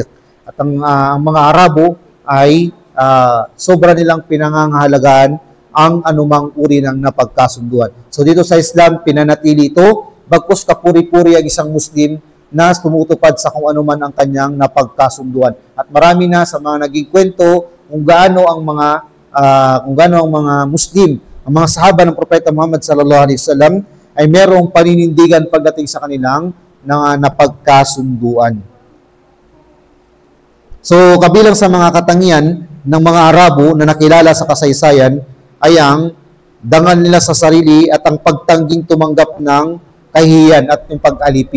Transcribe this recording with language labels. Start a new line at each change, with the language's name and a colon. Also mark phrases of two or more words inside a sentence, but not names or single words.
Filipino: At ang mga Arabo ay sobra nilang pinangangahalagaan ang anumang uri ng napagkasunduan. So dito sa Islam, pinanatili ito, bagkus kapuri-puri ang isang Muslim na tumutupad sa kung ano man ang kanyang napagkasunduan. At marami na sa mga naging kwento kung gaano ang mga Muslim, ang mga sahaba ng Propeta Muhammad
Arabic: صلى الله عليه وسلم
Filipino: ay merong paninindigan pagdating sa kanilang napagkasunduan. So kabilang sa mga katangian ng mga Arabo na nakilala sa kasaysayan ay ang dangal nila sa sarili at ang pagtangging tumanggap ng kahihiyan at yung pag-alipin.